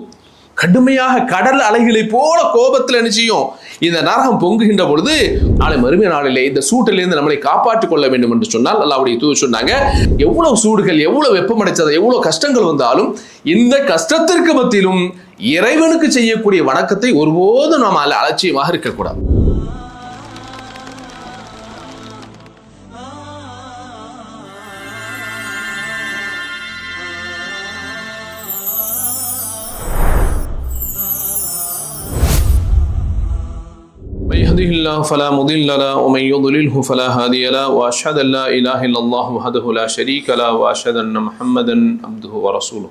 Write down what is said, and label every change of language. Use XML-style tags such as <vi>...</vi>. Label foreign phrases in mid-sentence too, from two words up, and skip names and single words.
<ta>கடுமையாக கடல் அலைகளை போல கோபத்தில் என்ன செய்யும், இந்த நரகம் பொங்குகின்ற பொழுது நாளை மறுமை நாளிலே இந்த சூட்டிலிருந்து நம்மளை காப்பாற்றிக் கொள்ள வேண்டும் என்று சொன்னால் அல்லாஹ்வுடைய தூதர் சொன்னாங்க, எவ்வளவு சூடுகள், எவ்வளவு வெப்பமடைச்சது, எவ்வளவு கஷ்டங்கள் வந்தாலும் இந்த கஷ்டத்திற்கு மத்தியிலும் இறைவனுக்கு செய்யக்கூடிய வணக்கத்தை ஒருபோதும் நாம் அலட்சியமாக இருக்கக்கூடாது.</ta> <ar>من يهده الله فلا مضل له ومن يضلله فلا هادي له واشهد ان لا اله الا الله وحده لا شريك له واشهد ان محمدا عبده ورسوله.</ar>